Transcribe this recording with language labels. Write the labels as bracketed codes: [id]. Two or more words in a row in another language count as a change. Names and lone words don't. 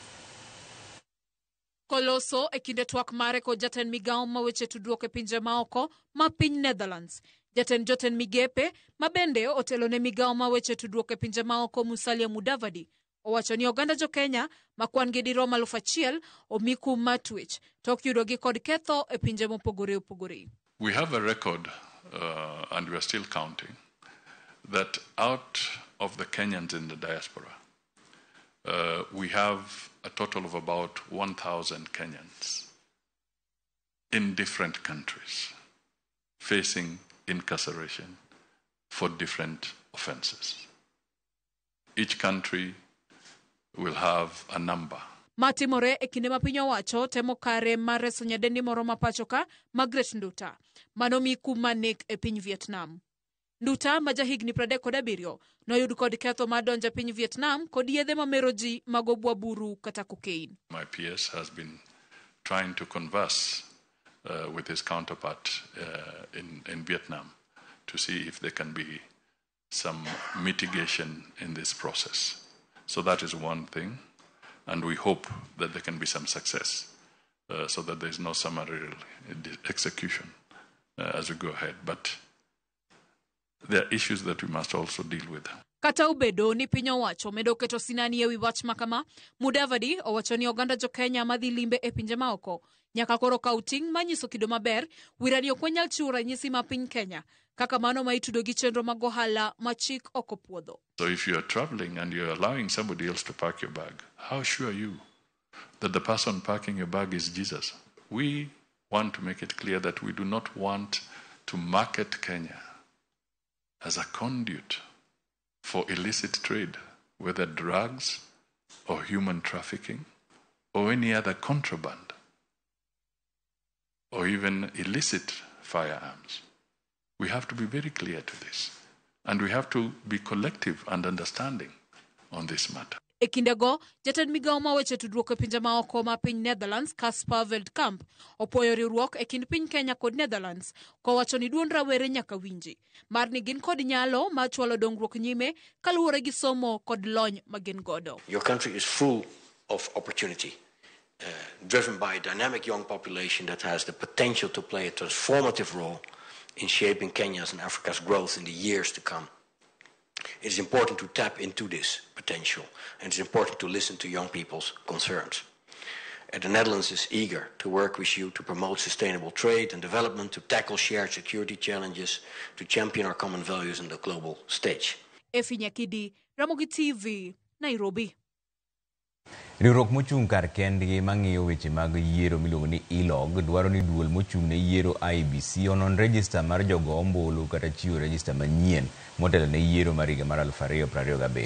[luo] Koloso e kinde twak mare kod jatend migawo ma weche tudruok e pinje ma oko ma piny Netherlands. Jotend migepe ma bende otelo ne migawo ma weche tudruok e pinje ma oko Musalia Mudavadi owacho ni oganda jo Kenya ma kwan gi dirom 1,000 omi kum mar twech tok yudogi kod ketho e pinje mopogore opogore. [en] We have a record and we are still counting that out of the Kenyans in the diaspora we have a total of about 1,000 Kenyans in different countries facing incarceration for different offenses. Each country will have a number. [luo] Matimore e kinde ma piny owacho temo kare mar reso nyadendi moro ma pachoka Margaret Nduta manomi kum manek e piny Vietnam. Nduta ma jahigni 37 noyud kod ketho mar donjo e piny Vietnam kod yedhe mamero ji mag obwaburu kata cocaine. [en] My PS has been trying to converse with his counterpart in Vietnam to see if there can be some mitigation in this process. So that is one thing, and we hope that there can be some success so that there is no summary execution as we go ahead. But there are issues that we must also deal with. [luo] Kata ubedo ni piny owacho medo keto sinani e wi wach makama, Mudavadi owacho ni oganda jo Kenya madhi limbe e pinje ma oko nyaka koro kaw ting' manyiso kido maber wirani ok wanyal chiwo ranyisi ma piny Kenya kaka mano ma itudo gi chenro mag ohala ma chik ok opuodho. [en] So if you are traveling and you are allowing somebody else to park your bag, how sure are you that the person parking your bag is Jesus? We want to make it clear that we do not want to market Kenya as a conduit for illicit trade, whether drugs or human trafficking or any other contraband or even illicit firearms. We have to be very clear to this, and we have to be collective and understanding on this matter. [luo] E kindego, jatend migawo ma weche tudruok e pinje ma oko ma piny Netherlands, Casper Veldkamp, opoyo riwruok e kind piny Kenya kod Netherlands, kowacho ni duond rawere nyaka winji, mar ni gin kod nyalo ma chwalo dongruok nyime kaluwore gi somo kod lony ma gin godo. [en] Your country is full of opportunity, driven by a dynamic young population that has the potential to play a transformative role in shaping Kenya's and Africa's growth in the years to come. It is important to tap into this potential, and it's important to listen to young people's concerns. The Netherlands is eager to work with you to promote sustainable trade and development, to tackle shared security challenges, to champion our common values on the global stage. [luo] Efi Nyakidi, Ramogi TV, Nairobi. Riwruok mochung' kar kendgi mang'iyo weche mag yiero miluongo ni ILOG dwaro ni duol mochung' ne yiero IEBC onon rejista mar jogo ombulu kata chiwo rejista manyien motelo ne yiero mar higa mar 2027.